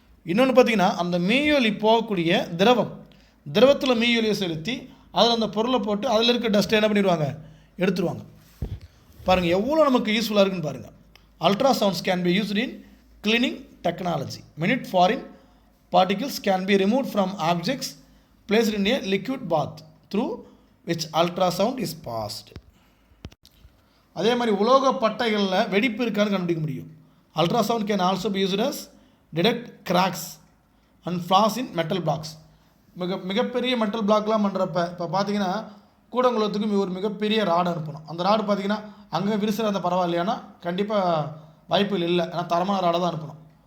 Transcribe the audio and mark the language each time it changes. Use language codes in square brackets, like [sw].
[ta] இன்னொன்று பார்த்தீங்கன்னா அந்த மீயொலி போகக்கூடிய திரவத்தில் மீயொலியை செலுத்தி அதில் அந்த பொருளை போட்டு அதில் இருக்க டஸ்ட்டை என்ன பண்ணிடுவாங்க? எடுத்துருவாங்க. பாருங்கள் எவ்வளோ நமக்கு யூஸ்ஃபுல்லாக இருக்குன்னு பாருங்கள். [en] Ultrasounds can be used in cleaning technology. Minute foreign particles can be removed from objects placed in a liquid bath through which ultrasound is passed. [ta] அதே மாதிரி உலோக பட்டைகளில் வெடிப்பு இருக்கான்னு கண்டுபிடிக்க முடியும். [en] Ultrasound can also be used as detect cracks and flaws in metal blocks. [ta] மிகப்பெரிய metal பிளாக்லாம் பண்ணுறப்ப இப்போ பார்த்தீங்கன்னா கூடங்குளத்துக்கு ஒரு மிகப்பெரிய ராடு அனுப்பணும். அந்த ராடு பார்த்தீங்கன்னா அங்கே விரிசல் அந்த பரவாயில்லையானா கண்டிப்பாக வாய்ப்புகள் இல்லை, ஏன்னா தரமான ராடை தான் அனுப்பணும்.